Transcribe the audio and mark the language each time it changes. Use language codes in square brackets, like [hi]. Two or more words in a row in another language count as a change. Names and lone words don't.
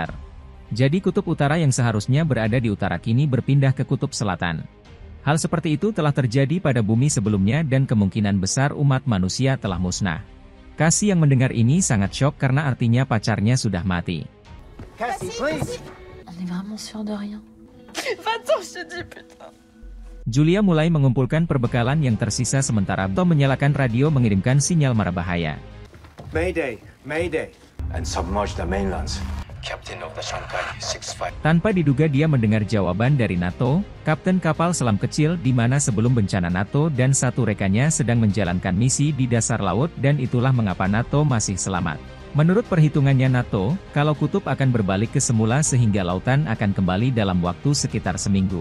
[id] Jadi kutub utara yang seharusnya berada di utara kini berpindah ke kutub selatan. Hal seperti itu telah terjadi pada bumi sebelumnya dan kemungkinan besar umat manusia telah musnah. Cassie yang mendengar ini sangat syok karena artinya pacarnya sudah mati. [en] Cassie, please. [fr] On est vraiment sûr de rien. Va-t'en, je te dis, putain. [id] Julia mulai mengumpulkan perbekalan yang tersisa sementara Tom menyalakan radio mengirimkan sinyal mara bahaya. [en] Mayday, Mayday. And submerge the mainlands. Captain of the Shanghai 65. [id] Tanpa diduga dia mendengar jawaban dari Nato, kapten kapal selam kecil di mana sebelum bencana Nato dan satu rekannya sedang menjalankan misi di dasar laut dan itulah mengapa Nato masih selamat. Menurut perhitungannya Nato, kalau kutub akan berbalik ke semula sehingga lautan akan kembali dalam waktu sekitar seminggu.